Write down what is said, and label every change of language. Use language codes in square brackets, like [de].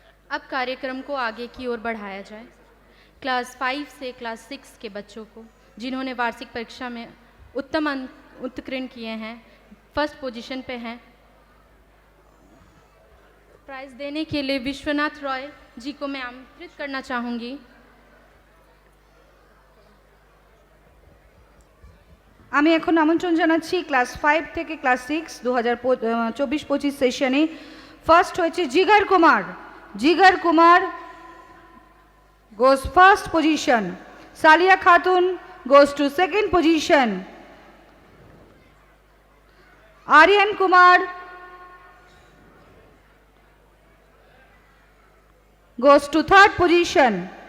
[hi] अब कार्यक्रम को आगे की ओर बढ़ाया जाए। क्लास 5 से क्लास 6 के बच्चों को जिन्होंने वार्षिक परीक्षा में उत्तम अंक उत्तीर्ण किए हैं, फर्स्ट पोजीशन पे हैं, प्राइज देने के लिए विश्वनाथ रॉय जी को मैं आमंत्रित करना चाहूँगी। [bn] আমি এখন আমন্ত্রণ জানাচ্ছি ক্লাস 5 থেকে ক্লাস 6 2024-25 সেশনে ফার্স্ট হয়েছে জিগার কুমার। [en] Jigar Kumar goes first position. Salia Khatun goes to second position. Aryan Kumar goes to third position.